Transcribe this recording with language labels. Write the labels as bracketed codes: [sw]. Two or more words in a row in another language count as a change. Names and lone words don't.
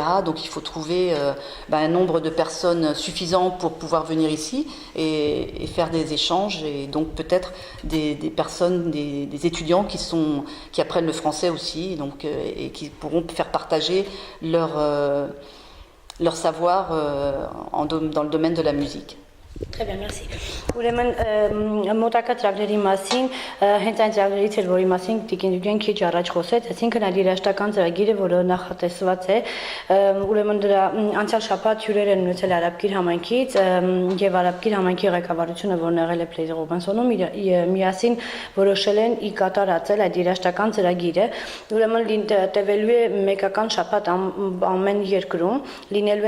[fr] Donc il faut trouver un nombre de personnes suffisant pour pouvoir venir ici et faire des échanges et donc peut-être des personnes, des étudiants qui apprennent le français aussi donc, et qui pourront faire partager leur savoir dans le domaine de la musique. Très bien, merci. [hy] Ուրեմն մոտակա ծրագրերի մասին հենց այն ծրագրերից էր, որի մասին Տիկին Դուգեն քիչ առաջ խոսեց, այսինքն այդ երաժշտական ծրագիրը, որը նախատեսված է, ուրեմն դրա անցյալ շաբաթ հյուրեր են ունեցել Արաբկիր համայնքից եւ Արաբկիր համայնքի ղեկավարությունը, որն եղել է Պլեզի Ռոբինսոնում, միասին որոշել են ի կատարածել այդ երաժշտական ծրագիրը, ուրեմն տևելու է մեկական շաբաթ ամեն երկրում, լինելու